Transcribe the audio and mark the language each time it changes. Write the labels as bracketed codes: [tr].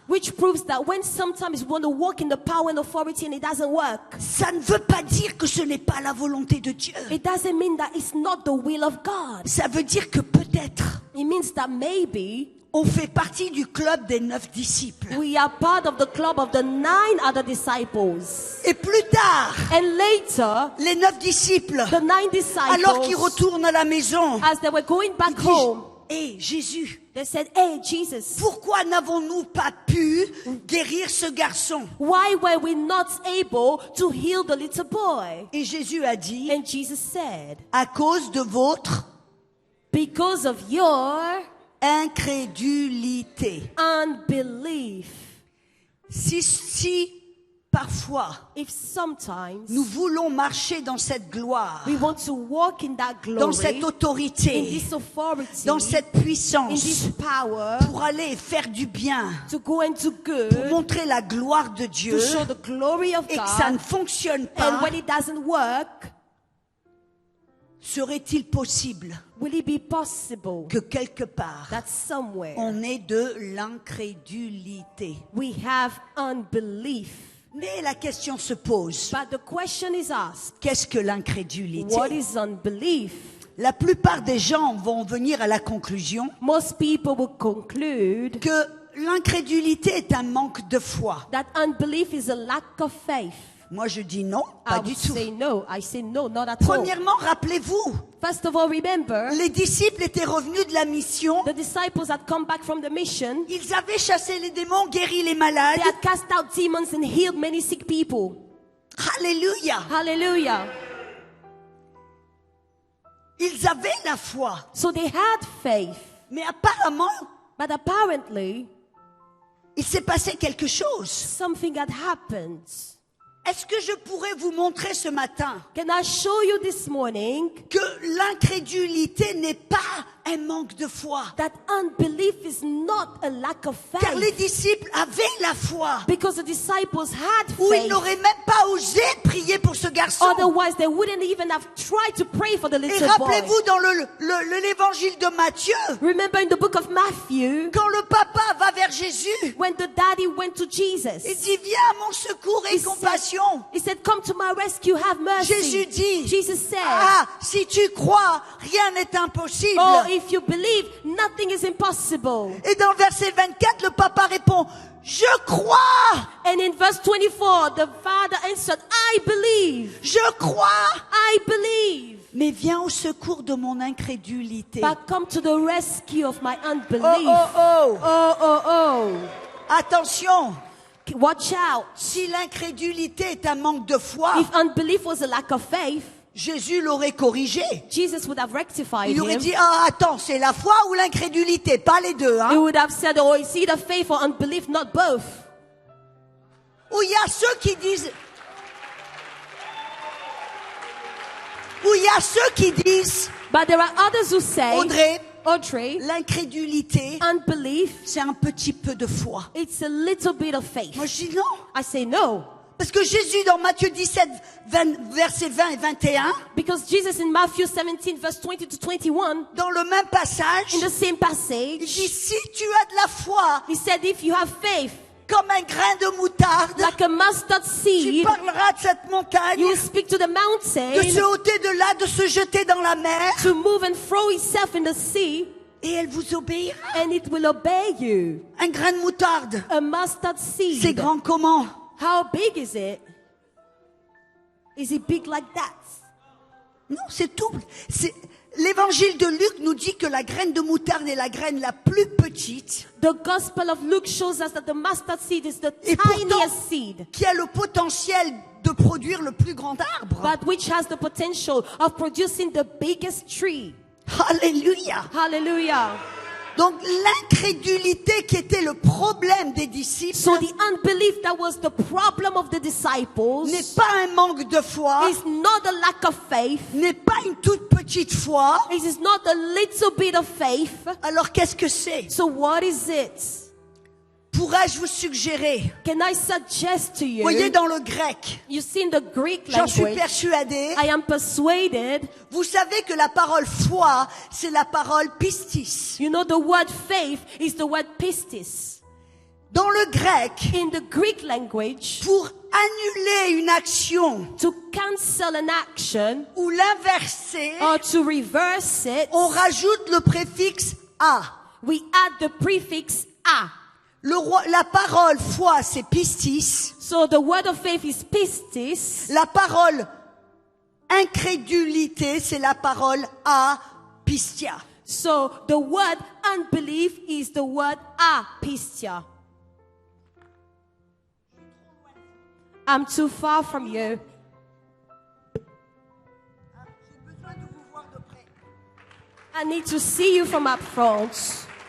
[en] Which proves that when sometimes we want to walk in the power and authority and it doesn't work, [fr] Ça ne veut pas dire que ce n'est pas la volonté de Dieu. [en] it doesn't mean that it's not the will of God. [fr] Ça veut dire que peut-être [en] It means that maybe [fr] on fait partie du club des 9 disciples. [en] we are part of the club of the 9 other disciples. [fr] Et plus tard, [en] And later, [fr] les 9 disciples, [en] the 9 disciples, [fr] alors qu'ils retournent à la maison, [en] as they were going back home, [fr] Hé Jésus, [en] they said, hey, Jesus, [fr] pourquoi n'avons-nous pas pu guérir ce garçon? [en] why were we not able to heal the little boy? [fr] Et Jésus a dit, [en] And Jesus said, [fr] à cause de votre [en] Because of your [fr] incrédulité. [en] unbelief. [fr] Si parfois [en] If sometimes [fr] nous voulons marcher dans cette gloire, [en] we want to walk in that [fr] dans [en] glory, [fr] cette [en] in [fr] autorité, [en] this authority, [fr] dans cette [en] in [fr] puissance, [en] this power, [fr] pour aller faire du bien, [en] to go and do [fr] pour [en] good, [fr] montrer la gloire de [en] to [fr] Dieu, [en] show the glory of [fr] et que ça ne [en] God, [fr] fonctionne [en] and [fr] pas, [en] when it doesn't work, [fr] serait-il possible [en] will it be possible [fr] que quelque part, [en] that somewhere [fr] on ait de l'incrédulité? [en] we have unbelief? [fr] Mais la question se pose, [en] But the question is asked, [fr] qu'est-ce que l'incrédulité? [en] what is unbelief? [fr] La plupart des gens vont venir à la conclusion [en] Most people will conclude [fr] que l'incrédulité est un manque de foi. [en] that unbelief is a lack of faith. [fr] Moi, je dis non, [en] I [fr] pas [en] would [fr] du tout. [en] say no. I say no, not at all. [fr] Premièrement, rappelez-vous, [en] First of all, remember, [fr] les disciples étaient revenus de la mission. [en] the disciples had come back from the mission. [fr] Ils avaient chassé les démons, guéri les malades. [en] They had cast out demons and healed many sick people. [fr] Alléluia. [en] Hallelujah. [fr] Ils avaient la foi. [en] So they had faith. [fr] Mais apparemment, [en] But apparently, [fr] il s'est passé quelque chose. [en] something had happened. [fr] Est-ce que je pourrais vous montrer ce matin [en] Can I show you this morning [fr] que l'incrédulité n'est pas un manque de foi? [en] that unbelief is not a lack of [fr] Car les [en] faith? [fr] disciples avaient la foi. [en] Because the disciples had [fr] Ou ils [en] faith. [fr] n'auraient même pas osé prier pour ce garçon. [en] Otherwise, they wouldn't even have tried to pray for the [fr] Et [en] little boy. [fr] rappelez-vous dans l'évangile de Matthieu, [en] Remember in the book of Matthew, [fr] quand le papa va vers Jésus, [en] when the daddy went to Jesus, [fr] il dit viens à mon secours et compassion. [en] he said, come to my rescue, have mercy. [fr] Jésus dit, [en] Jesus said, [fr] ah, si tu crois, rien n'est impossible. [en] oh, if you believe, nothing is impossible. [fr] Et dans le verset 24, le papa répond, je crois, [en] And in verse 24, the father answered, I believe, [fr] je crois, [en] I believe. [fr] mais viens au secours de mon incrédulité. [en] But come to the rescue of my Oh, unbelief. oh, Oh, oh, [fr] oh, attention, [en] oh. Watch out. [fr] si l'incrédulité est un manque de foi, [en] If unbelief was a lack of faith, [fr] Jésus l'aurait corrigé. [en] Jesus would have rectified [fr] Il aurait [en] him. [fr] dit, ah, attends, c'est la foi ou l'incrédulité, pas les deux, [en] He hein. would have said, oh, it's either faith or unbelief, not both. [fr] Où il y a ceux qui disent, [en] But there are others who say, [fr] Audrey, l'incrédulité, [en] unbelief, [fr] c'est un petit peu de foi. [en] it's a little bit of faith. [fr] Moi, je dis non. [en] I say no. [fr] Parce que Jésus, dans Matthieu 17, versets 20 et 21, [en] Because Jesus in Matthew 17, verse 20 to 21, [fr] dans le même passage, [en] in the same [fr] il [en] passage, [fr] dit, si tu as de la foi, [en] he said, if you have faith, [fr] comme un grain de moutarde, [en] like a mustard [fr] tu [en] seed, [fr] parleras de cette montagne, [en] you will speak to the mountain [fr] se ôter de là, de se jeter dans la mer, [en] to move and throw itself in the sea, [fr] et elle vous obéira. [en] and it will obey you. [fr] Un grain de moutarde, [en] A mustard [fr] c'est [en] seed. [fr] grand comment? [en] How big is it? Is it big like that? [fr] Non, c'est tout. L'évangile de Luc nous dit que la graine de moutarde est la graine la plus petite. [en] The Gospel of Luke shows us that the mustard seed is the [fr] Et pourtant, [en] tiniest seed, [fr] qui a le potentiel de produire le plus grand arbre. [en] but which has the potential of producing the biggest tree. [fr] Alléluia. [en] Hallelujah. [fr] Donc l'incrédulité qui était le problème des disciples [en] So the unbelief that was the problem of the disciples [fr] n'est pas un manque de foi, [en] is not a lack of faith. [fr] n'est pas une toute petite foi. [en] It is not a little bit of faith. [fr] Alors qu'est-ce que c'est? [en] So what is it? [fr] Pourrais-je vous suggérer? [en] Can I suggest to you? [fr] Voyez dans le grec, [en] You see in the Greek [fr] j'en suis [en] language, [fr] persuadée, [en] I am persuaded, [fr] vous savez que la parole foi, c'est la parole pistis. [en] you know the word faith is the word pistis. [fr] Dans le grec, [en] In the Greek language, [fr] pour annuler une action [en] to cancel an action [fr] ou l'inverser, [en] or to reverse it, [fr] on rajoute le préfixe a. [en] we add the prefix a. [fr] La parole foi, c'est pistis. [en] So the word of faith is pistis. [fr] La parole incrédulité, c'est la parole apistia. [en] So the word unbelief is the word apistia. I'm too far from you. [fr] J'ai besoin de vous voir de près. [en] I need to see you from up front.